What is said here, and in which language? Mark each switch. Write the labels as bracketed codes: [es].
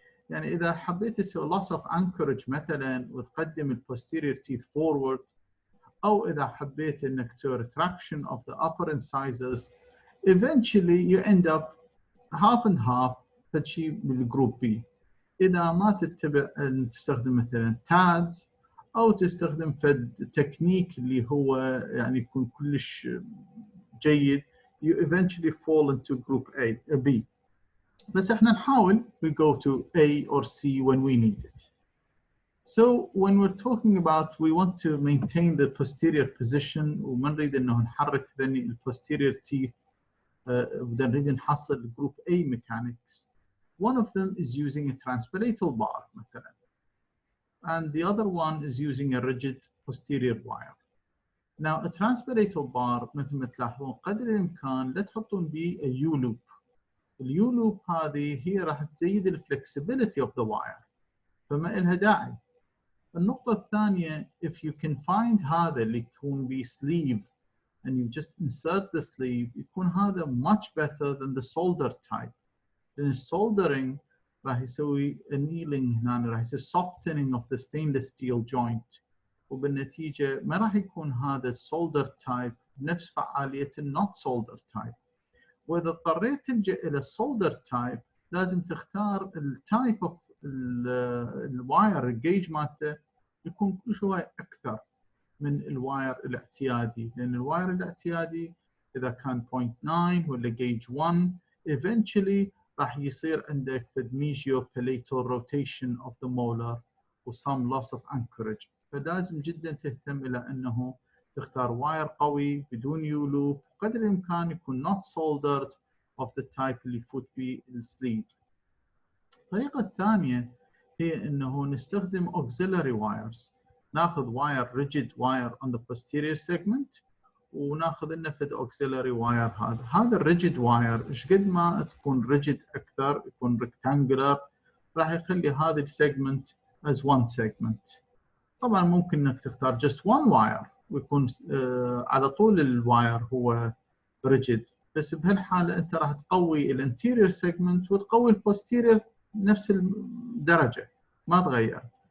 [ar] يعني إذا حبيت تسوي [en] loss of anchorage [ar] مثلا وتقدم [en] posterior teeth forward، [ar] أو إذا حبيت إنك تسوي [en] retraction of the upper incisors, eventually you end up half and half [ar] تشي بالجروب B. إذا ما تتبع تستخدم مثلا تادز أو تستخدم فد تكنيك اللي هو يعني يكون كلش جيد، [en] you eventually fall into group B. [ar] بس احنا نحاول [en] we go to A or C when we need it. So when we're talking about we want to maintain the posterior position [ar] وما نريد انه نحرك ذني [en] posterior teeth، [ar] بدنا نريد نحصل [en] group A mechanics. One of them is using a transpalatal bar مثلا, and the other one is using a rigid posterior wire. Now a transpalatal bar [ar] مثل ما تلاحظون قدر الامكان لا تحطون بيه [en] a U-loop. [ar] اليو لوب هذه هي راح تزيد الفلكسبيليتي [en] of the wire، [ar] فما إلها داعي. النقطة الثانية [en] if you can find [ar] هذا اللي يكون بيه [en] sleeve and you just insert the sleeve، [ar] يكون هذا [en] much better than the solder type. [ar] لأن soldering راح يسوي annealing هنا، راح يسوي [en] softening of the stainless steel joint، [ar] وبالنتيجة ما راح يكون هذا solder type بنفس فعالية [en] not solder type. [ar] وإذا اضطريت تلجأ إلى السولدر تايب لازم تختار التايب اوف الواير الجيج مالته يكون كل شوية أكثر من الواير الاعتيادي، لأن الواير الاعتيادي إذا كان 0.9 ولا جيج 1 eventually راح يصير عندك [en] mesiopalatal rotation of the molar [ar] و [en] some loss of anchorage. [ar] فلازم جدا تهتم إلى أنه تختار واير قوي بدون يو لوب، قدر الإمكان يكون [en] not soldered of the type [ar] اللي يفوت به السليف. الطريقة الثانية هي أنه نستخدم auxiliary wires. ناخذ واير [en] rigid wire on the posterior segment [ar] وناخذ لنا فد auxiliary wire. هذا الريجيد واير ايش قد ما تكون rigid أكثر يكون rectangular راح يخلي هذا السيجمنت [en] as one segment. [ar] طبعا ممكن انك تختار [en] just one wire [ar] ويكون على طول الواير هو ريجيد، بس بهالحالة انت راح تقوي الانتيريور سيجمنت وتقوي البوستيريور نفس الدرجة ما تغير.